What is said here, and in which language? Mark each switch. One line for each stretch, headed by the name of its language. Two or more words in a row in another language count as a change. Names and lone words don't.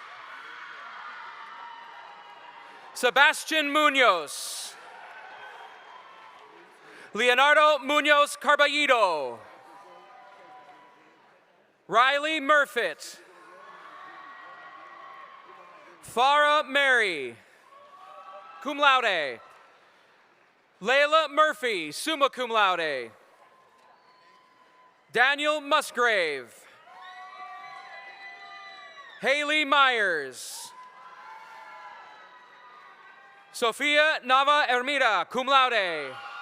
English: Sebastian Munoz. Leonardo Munoz Carballido. Riley Murfitt. Farah Mary,
Latin: cum laude.
English: Layla Murphy,
Latin: summa cum laude.
English: Daniel Musgrave. Haley Myers. Sofia Nava Ermida,
Latin: cum laude.